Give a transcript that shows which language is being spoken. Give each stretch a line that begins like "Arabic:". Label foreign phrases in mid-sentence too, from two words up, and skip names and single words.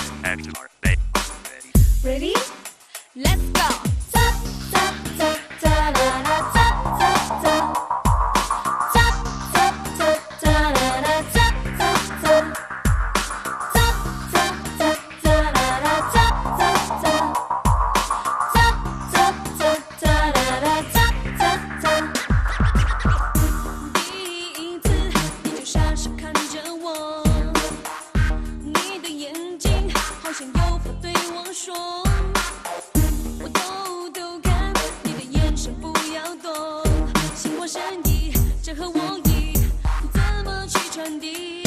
English: Ready? Let's go. Ta ta ta ta la la ta ta ta. Ta ta ta ta la la ta ta ta. Ta ta ta ta la la ta ta ta. Ta ta ta ta la la ta ta ta.
Chinese: 第一次，你就傻傻看着我，你的眼睛好像有话对我说。我偷偷看你的眼神，不要动，心旷神怡，这和我意怎么去传递？